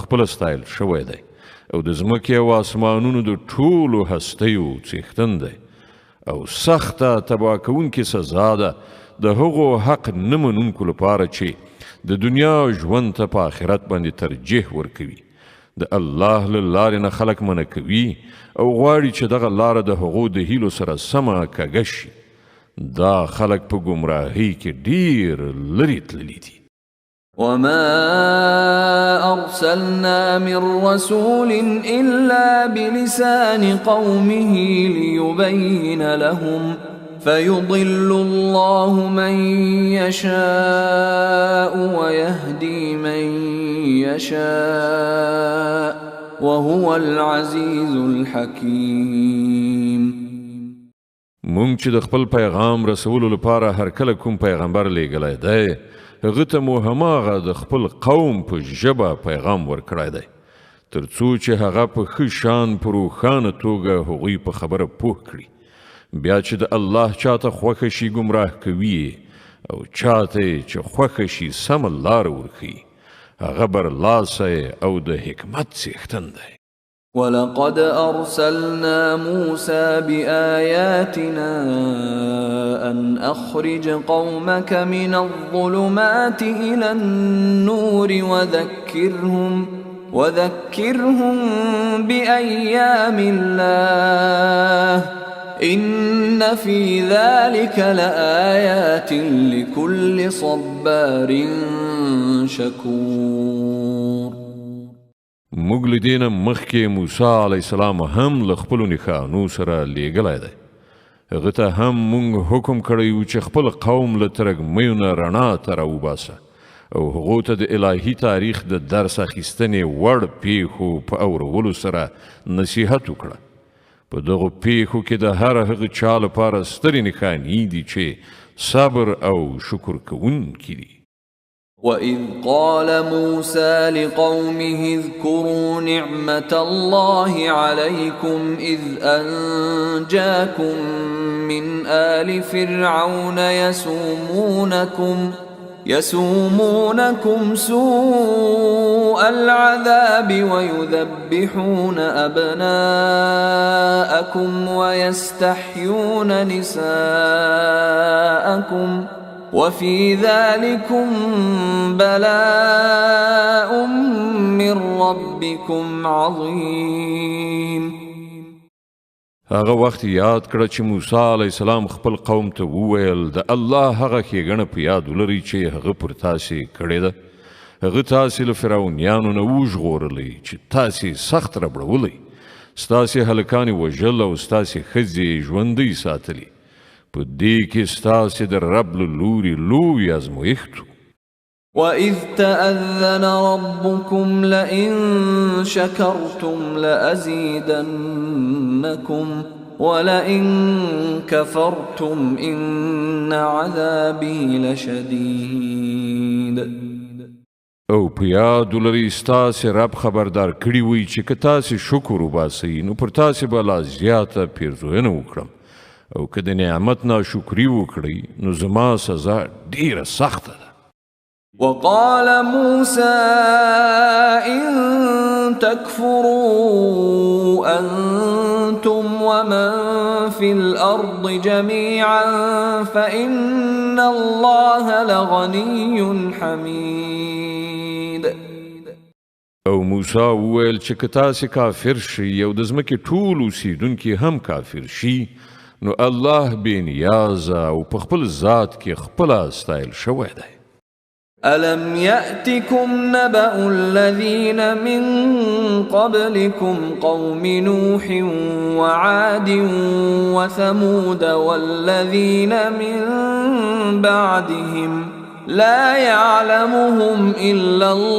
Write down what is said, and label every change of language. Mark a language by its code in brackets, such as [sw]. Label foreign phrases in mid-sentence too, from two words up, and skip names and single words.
[ps] خپله ستایل شوی دی او د ځمکې او آسمانونو د ټولو هستیو څښتن دی او سخته تباه کوونکې سزا ده د هغو حق نه منونکو لپاره چې د دنیا ژوند ته په آخرت باندې ترجیح ورکوي د الله له لارې نه خلک منع کوي او غواړي چې دغه لاره د هغو د هیلو سره سمه کږه شي دا خلک په ګمراهۍ کې ډیر لرې تللي دي [ar] وما أرسلنا من رسول إلا بلسان قومه ليبين لهم فيضل الله من يشاء ويهدي من يشاء وهو العزيز الحكيم [ps] مونږ چې د خپل پیغام رسولو لپاره هر کله کوم پیغمبر لیږلی دی هغه ته مو هماغه د خپل قوم په ژبه پیغام ورکړی دی تر څو چې هغه په ښه شان په روښانه توګه هغوی په خبره پوه کړي بیا چې د الله چاته خوښه شي ګمراه کوي او چاته چې خوښه شي سمه لاره ورښیي هغه برلاسی او د حکمت څښتن دی [ar] ولقد أرسلنا موسى بآياتنا أن أخرج قومك من الظلمات إلى النور وذكرهم بأيام الله إن في ذلك لآيات لكل صبار شكور [ps] موږ له دې نه مخکې موسی [ar] علیه السلام [ps] هم له خپلو نښانو سره لیږلی دی هغه ته هم موږ حکم کړی و چې خپل قوم له ترږمیو نه رڼا ته راوباسه او هغو ته د الهي تاریخ د درس اخیستنې وړ پیښو په اورولو سره نصیحت وکړه په دغو پیښو کې د هر هغه چا لپاره سترې نښانې دي چې صبر او شکر کوونکي دي [ar] وَإِذْ قَالَ مُوسَى لِقَوْمِهِ اذْكُرُوا نِعْمَةَ اللَّهِ عَلَيْكُمْ إِذْ أَنْجَاكُمْ مِنْ آلِ فِرْعَوْنَ يَسُومُونَكُمْ سُوءَ الْعَذَابِ وَيُذَبِّحُونَ أَبْنَاءَكُمْ وَيَسْتَحْيُونَ نِسَاءَكُمْ وفي ذلكم بلاء من ربكم عظيم [ps] هغه وخت یاد کړه چې موسی [ar] علیه السلام [ps] خپل قوم ته وویل د الله هغه ښېګڼه په یاد ولرئ چې هغه پر تاسې کړې ده هغه تاسې له فرعونیانو نه وژغورلی چې تاسې سخت ربړولی ستاسې هلکانې وژل او ستاسې ښځې ژوندۍ ساتلي په دې کې ستاسې د رب له لوري لوی ازمویښت [ar] وَإِذْ تَأَذَّنَ رَبُّكُمْ لَئِن شَكَرْتُمْ لَأَزِيدَنَّكُمْ وَلَئِن كَفَرْتُمْ إِنَّ عَذَابِي لَشَدِيدٌ [ps] او په یاد ولرئ ستاسې رب خبردار کړي وي چې که تاسې شکر وباسئ نو پر تاسې به لا زیاته پیرزوینه وکړم او که د نعمت ناشکري وکړئ نو زما سزا ډیره سخته ده. [ar] وقال موسى إن تكفروا أنتم ومن في الأرض جميعا فإن الله لغني حميد. [ps] او موسی وویل چې که تاسې کافر شئ او د ځمکې ټول اوسیدونکي هم کافر شي نو الله بې نیازه او په خپل ذات کې خپله ستایل شوی دی. [ar] ألم يأتكم نبأ الذين من قبلكم قوم نوح وعاد وثمود والذين من بعدهم لا يعلمهم إلا